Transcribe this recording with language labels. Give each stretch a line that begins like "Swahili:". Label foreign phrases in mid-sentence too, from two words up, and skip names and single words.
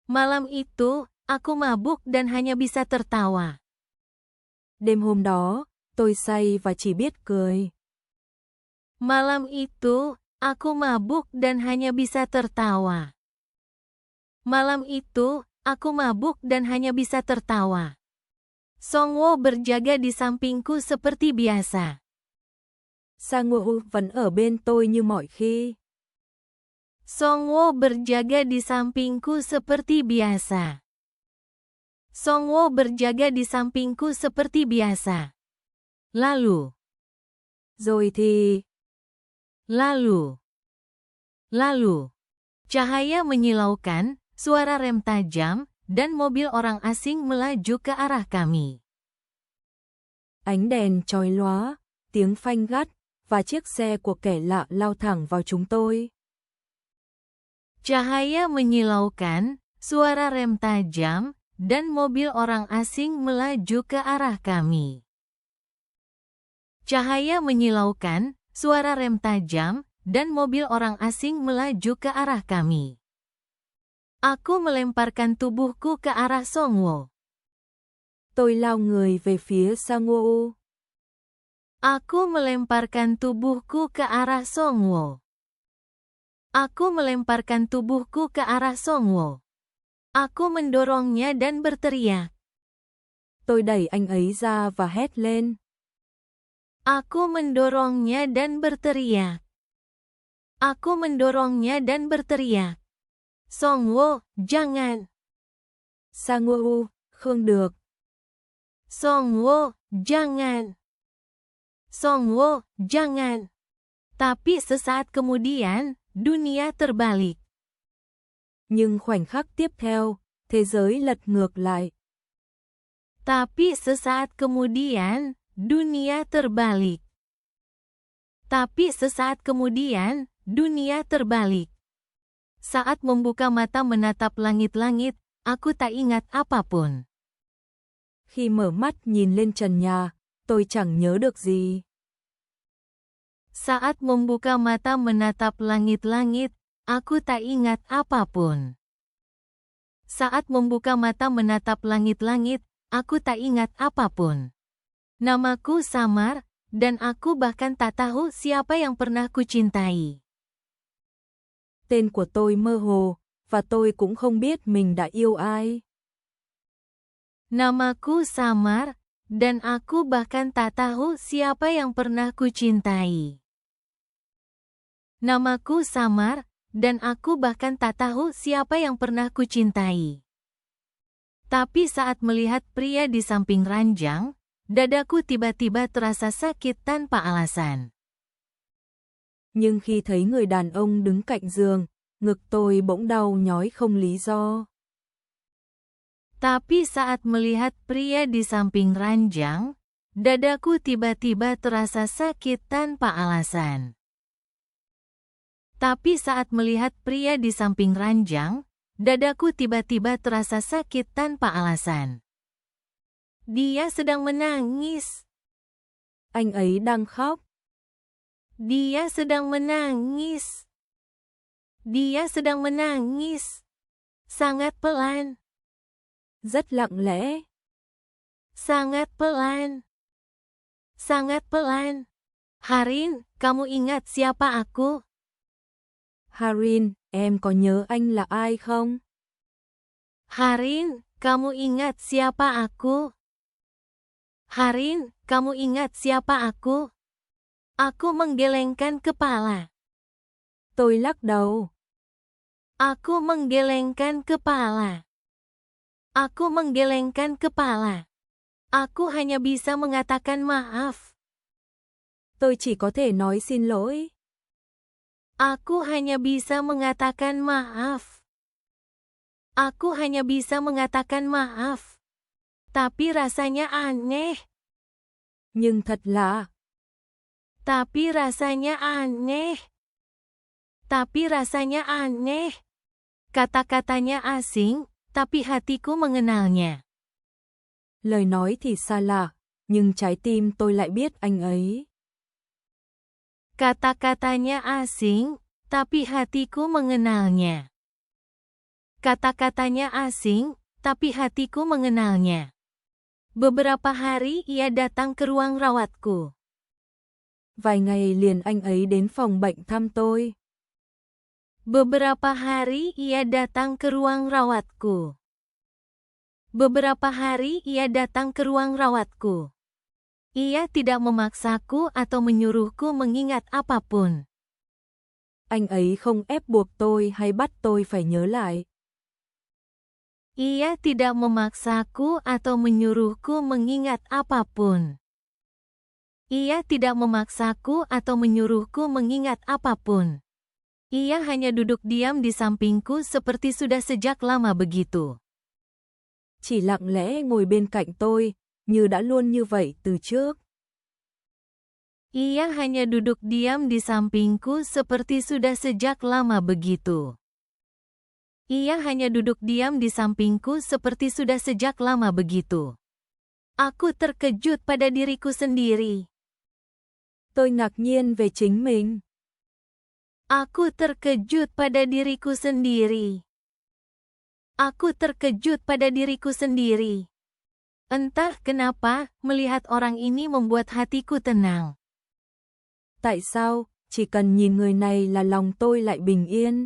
Indonesian: Malam itu, aku mabuk dan hanya bisa tertawa.
Vietnamese: Đêm hôm đó, tôi say và chỉ biết cười.
Indonesian: Malam itu, aku mabuk dan hanya bisa tertawa. Malam itu, aku mabuk dan hanya bisa tertawa. Songwo berjaga di sampingku seperti biasa.
Vietnamese: Sang-woo vẫn ở bên tôi như mọi khi.
Indonesian: Songwo berjaga di sampingku seperti biasa. Songwo berjaga di sampingku seperti biasa. Lalu.
Vietnamese: Rồi thì.
Indonesian: Lalu. Cahaya menyilaukan, suara rem tajam, dan mobil orang asing melaju ke arah kami.
Vietnamese: Ánh đèn chói lóa, tiếng phanh gắt, và chiếc xe của kẻ lạ lao thẳng vào chúng tôi.
Indonesian: Cahaya menyilaukan, suara rem tajam, dan mobil orang asing melaju ke arah kami. Cahaya menyilaukan, suara rem tajam, dan mobil orang asing melaju ke arah kami. Aku melemparkan tubuhku ke arah Songwo.
Vietnamese: Tôi lao người về phía Sang-woo.
Indonesian: Aku melemparkan tubuhku ke arah Songwo. Aku melemparkan tubuhku ke arah Songwo. Aku mendorongnya dan berteriak.
Vietnamese: Tôi đẩy anh ấy ra và hét lên.
Indonesian: Aku mendorongnya dan berteriak. Aku mendorongnya dan berteriak. Songwo, jangan.
Vietnamese: Sang-woo, không được.
Indonesian: Songwo, jangan. Songwo, jangan. Tapi sesaat kemudian, dunia terbalik.
Vietnamese: Nhưng khoảnh khắc tiếp theo, thế giới lật ngược lại.
Indonesian: Tapi sesaat kemudian, dunia terbalik. Tapi sesaat kemudian, dunia terbalik. Saat membuka mata menatap langit-langit, aku tak ingat apapun.
Vietnamese: Khi mở mắt nhìn lên trần nhà, tôi chẳng nhớ được gì.
Indonesian: Saat membuka mata menatap langit-langit, aku tak ingat apapun. Saat membuka mata menatap langit-langit, aku tak ingat apapun. Namaku samar, dan aku bahkan tak tahu siapa yang pernah kucintai.
Vietnamese: Tên của tôi mơ hồ, và tôi cũng không biết mình đã yêu ai.
Indonesian: Namaku samar, dan aku bahkan tak tahu siapa yang pernah kucintai. Namaku samar, dan aku bahkan tak tahu siapa yang pernah kucintai. Tapi saat melihat pria di samping ranjang, dadaku tiba-tiba terasa sakit tanpa alasan.
Vietnamese: Nhưng khi thấy người đàn ông đứng cạnh giường, ngực tôi bỗng đau nhói không lý do.
Indonesian: Tapi saat melihat pria di samping ranjang, dadaku tiba-tiba terasa sakit tanpa alasan. Tapi saat melihat pria di samping ranjang, dadaku tiba-tiba terasa sakit tanpa alasan. Dia sedang menangis.
Vietnamese: Anh ấy đang khóc.
Indonesian: Dia sedang menangis. Dia sedang menangis. Sangat pelan.
Vietnamese: Rất lặng lẽ.
Indonesian: Sangat pelan. Sangat pelan. Harin, kamu ingat siapa aku?
Vietnamese: Harin, em có nhớ anh là ai không?
Indonesian: Harin, kamu ingat siapa aku? Harin, kamu ingat siapa aku? Aku menggelengkan kepala.
Vietnamese: Tôi lắc đầu.
Indonesian: Aku menggelengkan kepala. Aku menggelengkan kepala. Aku hanya bisa mengatakan maaf.
Vietnamese: Tôi chỉ có thể nói xin lỗi.
Indonesian: Aku hanya bisa mengatakan maaf. Aku hanya bisa mengatakan maaf. Tapi rasanya aneh.
Vietnamese: Nhưng thật lạ.
Indonesian: Tapi rasanya aneh. Tapi rasanya aneh. Kata-katanya asing, tapi hatiku mengenalnya.
Vietnamese: Lời nói thì xa lạ, nhưng trái tim tôi lại biết anh ấy.
Indonesian: Kata-katanya asing, tapi hatiku mengenalnya. Kata-katanya asing, tapi hatiku mengenalnya. Beberapa hari ia datang ke ruang rawatku.
Vietnamese: Vài ngày liền anh ấy đến phòng bệnh thăm tôi.
Indonesian: Beberapa hari ia datang ke ruang rawatku. Beberapa hari ia datang ke ruang rawatku. Ia tidak memaksaku atau menyuruhku mengingat apapun.
Vietnamese: Anh ấy không ép buộc tôi hay bắt tôi phải nhớ lại.
Indonesian: Ia tidak memaksaku atau menyuruhku mengingat apapun. Ia tidak memaksaku atau menyuruhku mengingat apapun. Ia hanya duduk diam di sampingku seperti sudah sejak lama begitu.
Vietnamese: Chỉ lặng lẽ ngồi bên cạnh tôi, như đã luôn như vậy từ trước.
Indonesian: Ia hanya duduk diam di sampingku seperti sudah sejak lama begitu. Ia hanya duduk diam di sampingku seperti sudah sejak lama begitu. Aku terkejut pada diriku sendiri.
Vietnamese: Tôi ngạc nhiên về chính mình.
Indonesian: Aku terkejut pada diriku sendiri. Aku terkejut pada diriku sendiri. Entah kenapa, melihat orang ini membuat hatiku tenang.
Vietnamese: Tại sao, chỉ cần nhìn người này là lòng tôi lại bình yên.